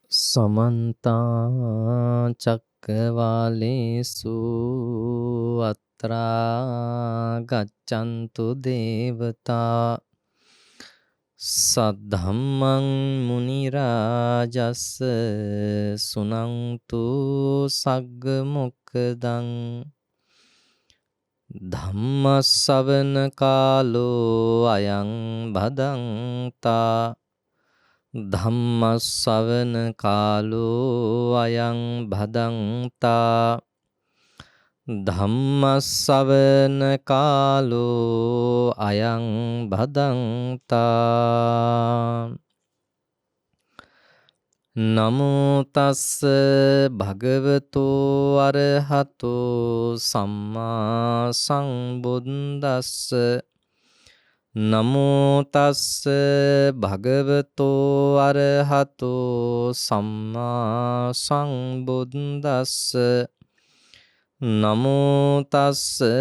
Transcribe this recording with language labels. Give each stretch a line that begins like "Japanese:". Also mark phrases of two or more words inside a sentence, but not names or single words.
Pali: समन्ता चक्रवालेषु अत्रा गच्छन्तु देवता सद्धम्मं मुनिराजस्य सुनन्तु सग्मुखदं धम्मश्रवण कालो अयं भदन्ता ධම්මස්සවන කාලෝ අයං භදන්තා ධම්මස්සවන කාලෝ අයං භදන්තා නමෝ තස්ස භගවතෝ අරහතෝ සම්මා සම්බුද්දස්ස නමෝ තස්ස භගවතෝ අරහතෝ සම්මා සම්බුද්දස්ස නමෝ තස්ස